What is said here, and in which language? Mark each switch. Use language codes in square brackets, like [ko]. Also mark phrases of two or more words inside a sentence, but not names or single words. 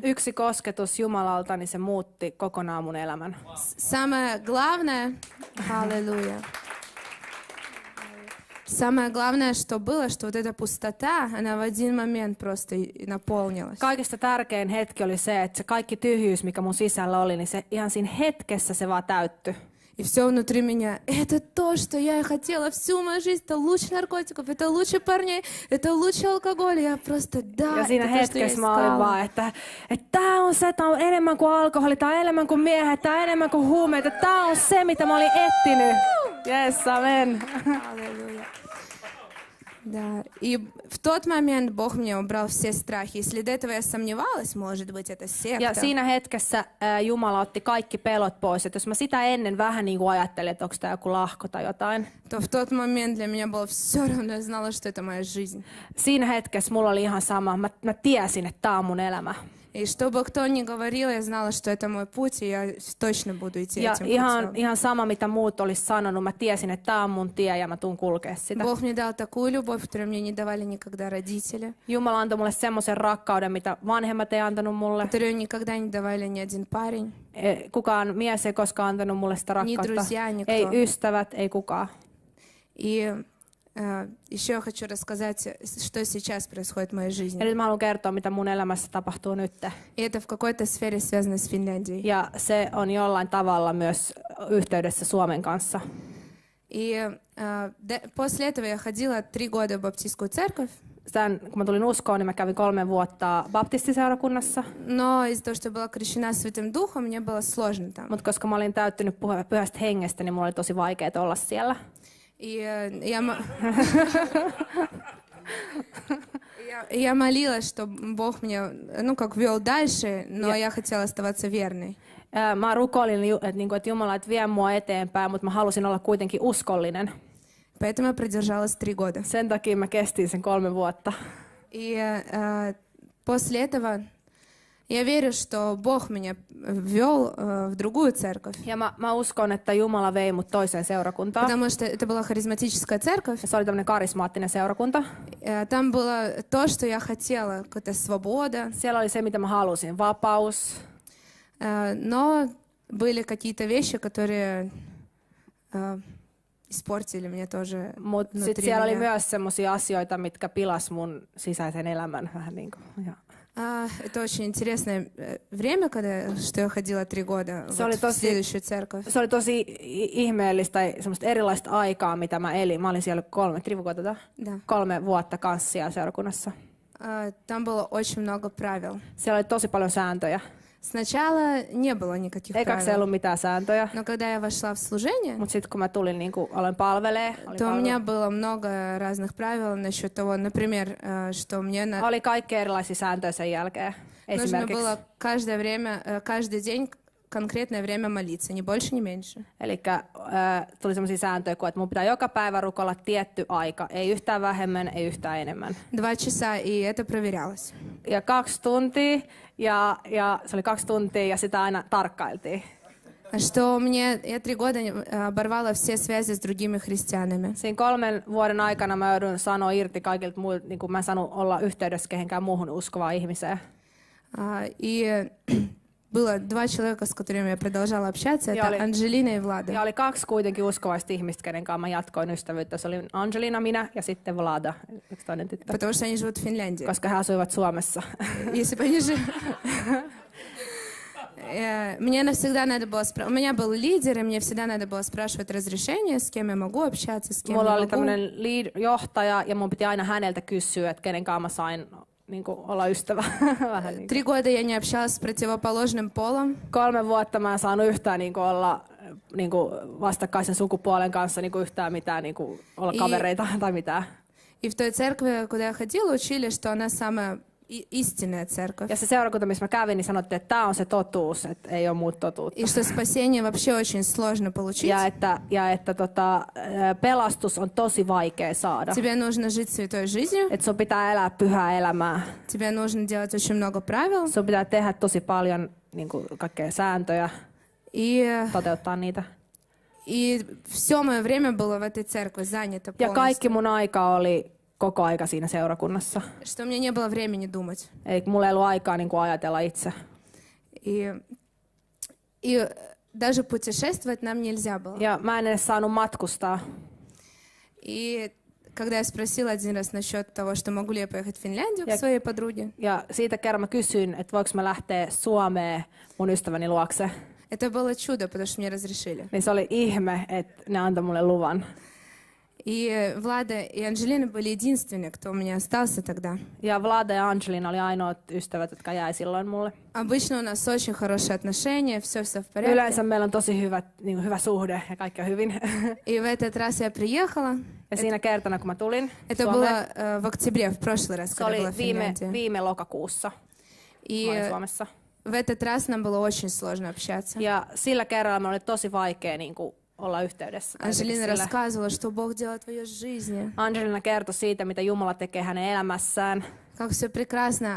[fi] Yksi kosketus Jumalalta, niin se muutti kokonaan mun elämän. [ru] Самое главное, аллилуйя, самое главное, что было, что вот эта пустота, она в один момент просто наполнилась. [fi] Kaikista tärkein hetki oli se, että se kaikki tyhjyys, mikä mun sisällä oli, niin se ihan siinä hetkessä se vaan täyttyi. [ru] И все внутри меня, это то, что я и хотела всю мою жизнь, это лучше наркотиков, это лучше парней, это лучше алкоголя, я просто, да, [fi] Ja siinä [ru] это то, что я [fi] hetkessä mä olin vaan, [ru] искала. [fi] että tää on se, tää on enemmän kuin alkoholi, tää on enemmän kuin miehet, tää on enemmän kuin huumeita, tää on se, mitä mä olin etsinyt. Yes, amen. [ru] Аллилуйя. Да, и в тот момент Бог мне убрал все страхи. Если до этого я сомневалась, может быть, это [fi] Ja [ru] секта. [fi] siinä hetkessä Jumala otti kaikki pelot pois. Et jos mä sitä ennen vähän niin kuin ajattelin, että onko tämä joku lahko tai jotain. [ru] То в тот момент для меня было все равно, я знала, что это моя жизнь. [fi] Siinä hetkessä mulla oli ihan sama. Mä tiesin, että tämä on mun elämä. [ru] И что бы кто ни говорил, я знала, что это мой путь, и я точно буду идти [fi] Ja [ru] этим путем. [fi] ihan sama, mitä muut olisi sanonut. Mä tiesin, että tämä on mun tie ja mä tuun kulkea sitä. [ru] Бог мне дал такую любовь, которую мне не давали никогда родители, [fi] Jumala antoi mulle semmoisen rakkauden, mitä vanhemmat ei antanut mulle. [ru] которую никогда не давали ни один парень. [fi] Kukaan mies ei koskaan antanut mulle sitä rakkautta. [ru] друзья, никто. [fi] Ei ystävät, ei kukaan. [ru] И еще я хочу рассказать, что сейчас происходит в моей [fi] Ja [ru] жизни. [fi] nyt mä haluan kertoa, mitä mun elämässä tapahtuu nyt. [ru] И это в какой-то сфере связано с Финляндией. [fi] Ja se on jollain tavalla myös yhteydessä Suomen kanssa. [ru] И после этого я ходила 3 года в баптистскую церковь. [fi] Kun mä tulin uskoon, niin mä kävin 3 vuotta baptistiseurakunnassa. [ru] Но из-за того, что я была крещена Святым Духом, мне было сложно там. [fi] Mutta koska mä olin täyttynyt pyhästä hengestä, niin mulla oli tosi vaikeaa olla siellä. [ru] И я молилась, что Бог меня, вел дальше, но я хотела оставаться верной. [fi] Mä rukoilin, että Jumala vie mua eteenpäin, mutta mä halusin olla kuitenkin uskollinen. [ru] Поэтому я продержалась 3 года. [fi] Sen takia mä kestin sen 3 vuotta. [ru] И после этого я верю, что Бог меня ввел в другую церковь. [fi] Ja mä uskon, että Jumala vei mut toiseen seurakuntaan. [ru] Потому что это была харизматическая церковь. [fi] Se oli tämmöinen karismaattinen seurakunta. [ru] Там было то, что я хотела, какая-то свобода. [fi] Siellä oli se, mitä mä halusin, vapaus. [ru] Но были какие-то вещи, которые испортили мне тоже [fi] Mutta sitten siellä oli myös semmoisia asioita, mitkä pilas mun sisäisen elämän vähän niin kuin. Ja. [ru] Это очень интересное время, что я ходила 3 года в следующую церковь. [fi] Se oli tosi ihmeellistä tai semmoista erilaista aikaa, mitä mä elin. Mä olin siellä 3 vuotta kanssa siellä seurakunnassa. [ru] Там было очень много правил. [fi] Siellä oli tosi paljon sääntöjä. [ru] Сначала не было никаких [fi] Ekaksi ei ollut mitään sääntöjä. [ru] Но когда я вошла в служение, [fi] Mutta sitten kun mä tulin, niin kuin aloin palvelee, [ru] то у меня было много разных правил насчет того, например, что мне [fi] oli kaikkea erilaisia sääntöjä sen jälkeen. [ru] нужно было каждый день конкретное время молиться, ни больше, ни меньше. [fi] Eli tuli sellaisia sääntöjä, että mun pitää joka päivä rukoilla tietty aika. Ei yhtään vähemmän, ei yhtään enemmän. [ru] 2 часа, и это проверялось. [fi] Ja 2 tuntia, ja se oli 2 tuntia, ja sitä aina tarkkailtiin. [ru] Что я 3 года оборвала все связи с другими христианами. [fi] Siinä 3 vuoden aikana mä joudun sanoa irti kaikilta muilta, niin kuin mä en saanut olla yhteydessä kehenkään muuhun uskovaan ihmiseen. [ru] И было 2 человека, с которыми я продолжала общаться, это Анжелина и Влада. [fi] Ja oli 2 kuitenkin uskovaista ihmistä, kenen kanssa mä jatkoin ystävyyttä. Se oli Angelina, minä ja sitten Vlada, yksi toinen tyttö. [ru] Потому что они живут в Финляндии. [fi] Koska he asuivat Suomessa. [ru] Если бы они жили... Мне всегда надо было у меня был лидер, и мне всегда надо было спрашивать разрешение, с кем я могу общаться, с кем [fi] Mulla [ru] не [fi] oli [ru] могу. [fi] tämmöinen johtaja, ja mun piti aina häneltä kysyä, että kenen kanssa mä sain niin kuin, olla ystävä. Vähän niin [ru] 3 года я не общалась с противоположным полом. [fi] 3 vuotta mä en saanut yhtään niin kuin, olla niin kuin, vastakkaisen sukupuolen kanssa niin kuin, yhtään mitään, niin kuin, olla kavereita tai mitään. [ru] И в той церкви, куда я ходила, учили, что она самая истинная церковь. [fi] Ja se seurakunta, missä mä kävin, niin sanottiin, että tämä on se totuus, että ei ole muuta totuutta. [ru] И что спасение вообще очень сложно получить. [fi] Ja että pelastus on tosi vaikea saada. [ru] Тебе нужно жить святой жизнью. [fi] Että sun pitää elää pyhää elämää. [ru] Тебе нужно делать очень много правил. [fi] Sun pitää tehdä tosi paljon niin kuin, kaikkea sääntöjä, toteuttaa niitä. [ru] И все мое время было в этой церкви занято [fi] Ja kaikki [ru] полностью. [fi] mun aika oli koko aika siinä seurakunnassa. [ru] Что у меня не было времени думать. [fi] Eli mulla ei ollut aikaa niin kuin ajatella itse. [ru] И даже путешествовать нам нельзя было. [fi] Ja mä en edes saanut matkustaa. [ru] И когда я спросила один раз насчет того, что могу ли я поехать в Финляндию к своей подруге, [fi] Ja siitä kerran mä kysyin, että voiko mä lähteä Suomeen mun ystäväni luokse. [ru] это было чудо, потому что мне разрешили. [fi] Niin se oli ihme, että ne antoi mulle luvan. [ru] И Влада и Анжелина были единственные, кто у меня остался тогда. [fi] Ja Vlada ja Angelina oli ainoat ystävät, jotka jäi silloin mulle. [ru] Обычно у нас очень хорошие отношения, все в порядке. [fi] Yleensä meillä on tosi hyvä suhde ja kaikki on hyvin. [ru] И в этот раз я приехала. [fi] Ja siinä kertana, kun mä tulin [ru] Это [fi] Suomeen, [ru] было в октябре, в прошлый раз, [fi] se [ru] когда [fi] oli [ru] была в Финляндии. [fi] viime lokakuussa. Mä olin [ru] И [fi] Suomessa. [ru] в этот раз нам было очень сложно общаться. [fi] Ja sillä kerralla me oli tosi vaikea niin kuin, olla yhteydessä. [ru] Анжелина рассказывала, что Бог делает в ее жизни, [fi] Angelina kertoi siitä, mitä Jumala tekee hänen elämässään, [ru] как все прекрасно.